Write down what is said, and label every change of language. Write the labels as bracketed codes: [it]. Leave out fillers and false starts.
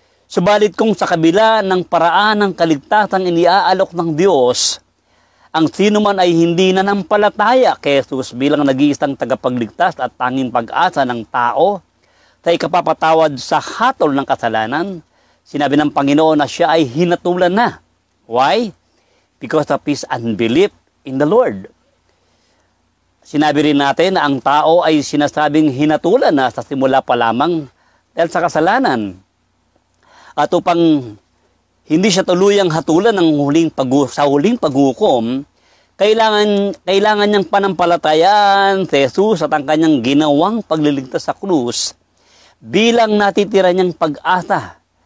[tl] Subalit kung sa kabila ng paraan ng kaligtasan iniaalok ng Diyos, ang sinuman ay hindi nanampalataya kay Jesus bilang nag-iisang tagapagligtas at tanging pag-asa ng tao sa ikapapatawad sa hatol ng kasalanan, sinabi ng Panginoon na siya ay hinatulan na. [en] Why? Because of his unbelief in the Lord. [tl] Sinabi rin natin na ang tao ay sinasabing hinatulan na sa simula pa lamang dahil sa kasalanan. At upang hindi siya tuluyang hatulan sa huling paghukom, kailangan niyang panampalatayaan si Jesus at ang kanyang ginawang pagliligtas sa krus bilang natitira niyang pag-asa.